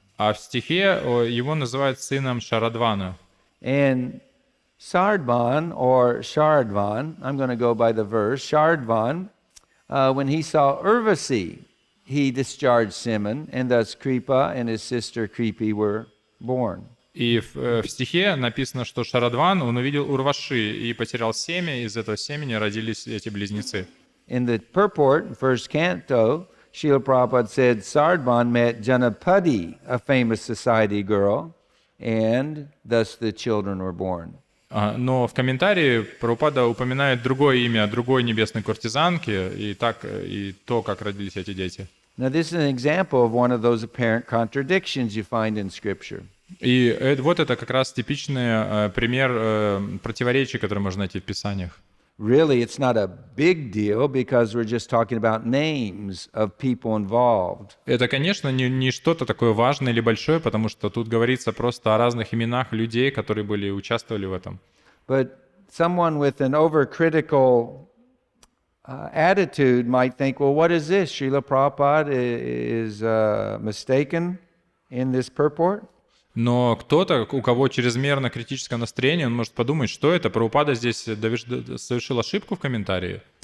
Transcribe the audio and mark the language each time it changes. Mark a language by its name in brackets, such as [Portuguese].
[Russian] А в стихе его называют сыном Шарадвана. [English] And Sardvan, or Sharadvan, I'm going to go by the verse, Sharadvan, when he saw Urvasi, he discharged semen, and thus Kripa and his sister Kripi were born. [Russian] И в стихе написано, что Шарадван, он увидел Урваши и потерял семя, из этого семени родились эти близнецы. [English] In the purport, first canto, Srila Prabhupada said Sardvan met Janapadi, a famous society girl, and thus the children were born. [Russian] Но в комментарии Прабхупада упоминает другое имя другой небесной куртизанки, и то, как родились эти дети. [English] Now this is an example of one of those apparent contradictions you find in Scripture. [Russian] И вот это как раз типичный пример противоречий, которые можно найти в Писаниях. [English] Really, it's not a big deal because we're just talking about names of people involved. [Russian] Это, конечно, не что-то такое важное или большое, потому что тут говорится просто о разных именах людей, которые участвовали в этом. [English] But someone with an overcritical attitude might think, well, what is this? Srila Prabhupada is mistaken? in this purport? [Russian] Но кто-то, у кого чрезмерно критическое настроение, он может подумать, что это, Прабхупада здесь совершил ошибку в комментарии.